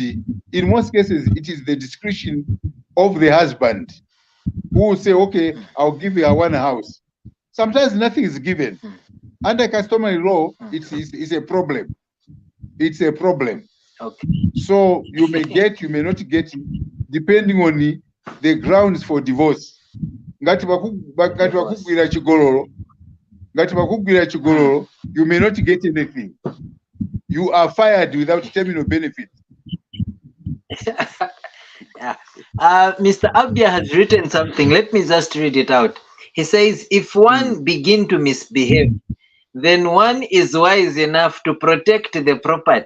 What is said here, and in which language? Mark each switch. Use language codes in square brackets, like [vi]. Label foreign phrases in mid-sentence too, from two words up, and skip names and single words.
[en] In most cases, it is the discretion of the husband who will say, okay, I'll give you 1 house. Sometimes nothing is given. Under customary law, it's a problem. It's a problem. Okay. So you may get, you may not get, depending on the grounds for divorce. [ny] Ngati bakugwira chigololo, [en] you may not get anything. You are fired without terminal benefit. Mr. Abia has written something. Let me just read it out. He says, if one begin to misbehave, then one is wise enough to protect the property.